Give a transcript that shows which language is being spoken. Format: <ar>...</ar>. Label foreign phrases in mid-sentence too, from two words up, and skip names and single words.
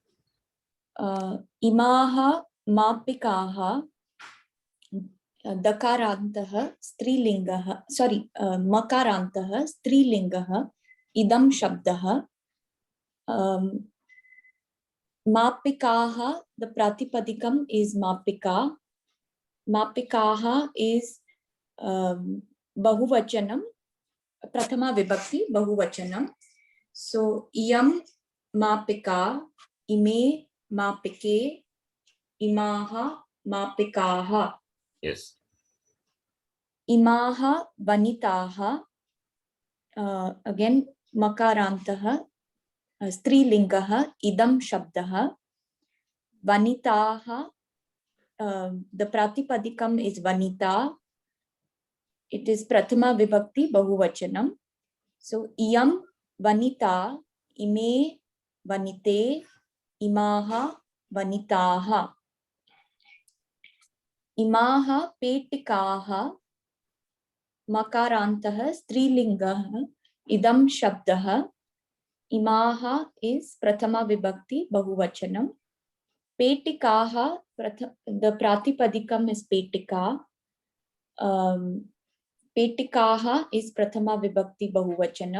<sa>इमाः मापिकाः दकारान्तः स्त्रीलिङ्गः, sorry, मकारान्तः स्त्रीलिङ्गः इदम् शब्दः. Mapikaha,</sa> <en>the Pratipadikam is Mapika. Mapikaha is Bahuvachanam,</en> <sa>प्रथमा विभक्ति बहुवचनम्. So इयम् मापिका, इमे मापिके, इमाः मापिकाः.</sa> <en>Yes.</en> <sa>इमाः वनिताः, again मकारान्तः, स्त्रीलिङ्गः, इदम् शब्दः. Vanitaha,</sa> <en>the Pratipadikam is Vanita. It is</en> <sa>प्रथमा विभक्ति बहुवचनम्. So इयम् वनिता, इमे वनिते, इमाः वनिताः. इमाः पेटिकाः मकारान्तः स्त्रीलिङ्गः इदम् शब्दः.</sa> <en>Imaha is</en> <sa>प्रथमा विभक्ति बहुवचनम्.</sa> <en>Petikaha, the Pratipadikam is Petika. Petikaha is</en> <sa>प्रथमा विभक्ति बहुवचनम्.</sa>